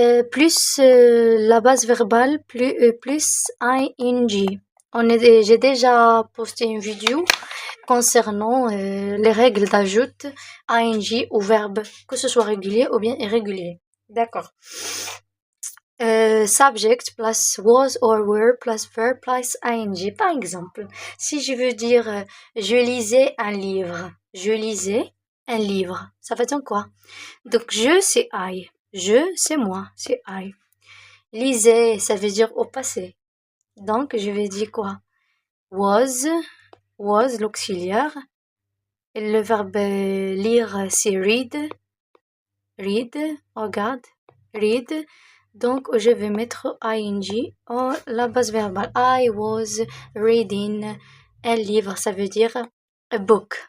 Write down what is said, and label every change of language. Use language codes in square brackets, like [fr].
[fr] Plus la base verbale, plus ing. J'ai déjà posté une vidéo concernant les règles d'ajout ing au verbe, que ce soit régulier ou bien irrégulier. D'accord. [en] Subject plus was or were plus verb plus ing. [fr] Par exemple, si je veux dire je lisais un livre, je lisais un livre, ça veut dire quoi? Donc je c'est I, je c'est moi, c'est I. Lisais, ça veut dire au passé. Donc je vais dire quoi? Was l'auxiliaire. Et le verbe lire c'est read, regarde, read. Donc, je vais mettre ing en la base verbale. [en] I was reading [fr] un livre, ça veut dire [en] a book.